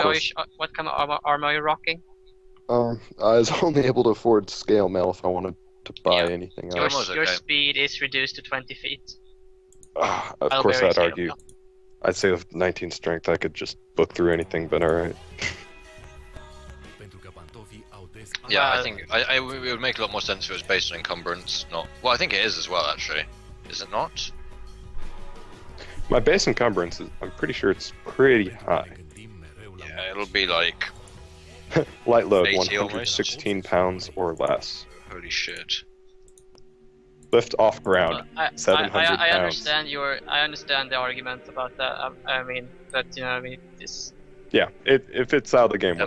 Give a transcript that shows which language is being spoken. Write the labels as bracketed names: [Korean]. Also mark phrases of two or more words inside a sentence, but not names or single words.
[English] armor? Are course. what kind of armor are you rocking? I was only able to afford scale mail if I wanted to buy Yeah. anything Your, else. Armor's your okay. speed is reduced to 20 feet. Of I'll course, bear I'd scale argue. mail. I'd say with 19 strength, I could just book through anything, but alright. [Romanian] Pentru că pantofii au des [English] Yeah, I Well- think it would make a lot more sense if it was based on encumbrance, not. Well, I think it is as well, actually. Is it not? My base encumbrance is, I'm pretty sure it's pretty high. [Romanian] gândim mereu la [English] Yeah, it'll be like Light load, 80 almost. 116 pounds or less. holy shit. Lift off ground, I 700 I pounds. understand the argument about that. I mean, but you know, I mean, this Yeah, if it's how the game